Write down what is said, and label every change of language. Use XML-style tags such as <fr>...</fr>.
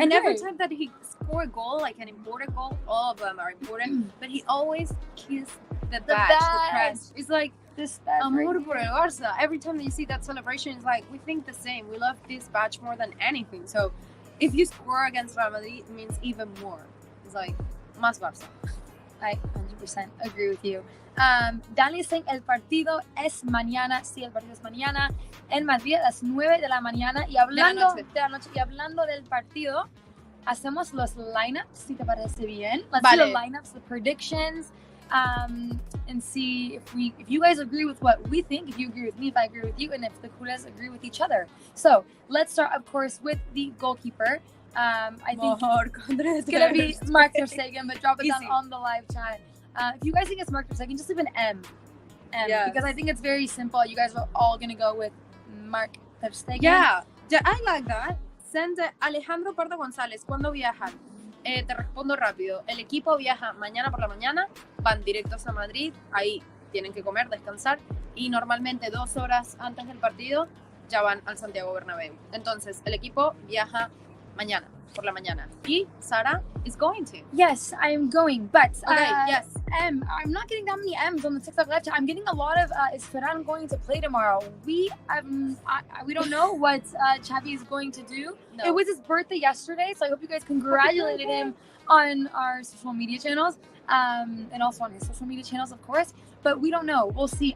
<en>And every time that he scored a goal, like an important goal, all of them are important, but he always kissed the badge, the crest. It's like this</en> <es>amor por el Barça.</es> <en>Every time that you see that celebration, it's like, we think the same. We love this badge more than anything. So if you score against Real Madrid, it means even more. It's like,</en> <es>más Barça.</es> <en>I 100% agree with you. Dani is saying,</en> <es>el partido es mañana. Sí, el partido es mañana. En Madrid a las 9 de la mañana. Y hablando de la noche. Y hablando del partido, hacemos los lineups, si te parece bien.</es> <en>Let's do the lineups, the predictions, and see if you guys agree with what we think, if you agree with me, if I agree with you, and if the Culers agree with each other. So let's start, of course, with the goalkeeper. I think it's going to be Mark ter Stegen, but drop it down on the live chat. If you guys think it's Mark ter Stegen, just leave an M. Yes. Because I think it's very simple. You guys are all going to go with Mark ter Stegen. Yeah, I like that.</en> <es>Send Alejandro Pardo González, ¿cuándo viajan? Te respondo rápido. El equipo viaja mañana por la mañana, van directos a Madrid, ahí tienen que comer, descansar, y normalmente 2 horas antes del partido ya van al Santiago Bernabéu. Entonces, el equipo viaja mañana por la mañana.</es> <en>Y Sara is going to. Yes, I'm going, but okay, yes. I'm not getting that many M's on the TikTok live chat. I'm getting a lot of is Ferran going to play tomorrow? We don't know what Xavi is going to do. No. It was his birthday yesterday, so I hope you guys congratulated him on our social media channels, and also on his social media channels, of course. But we don't know. We'll see.</en>